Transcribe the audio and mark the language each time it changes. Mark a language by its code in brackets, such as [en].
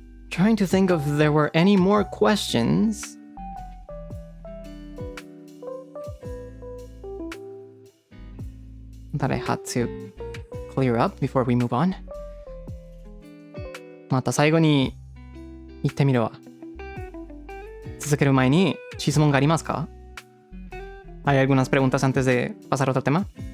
[en] Trying to think if there were any more questions. That I had to clear up before we move on. [ja] また最後に言ってみるわ。続ける前に質問がありますか? [es] ¿Hay algunas preguntas antes de pasar a otro tema?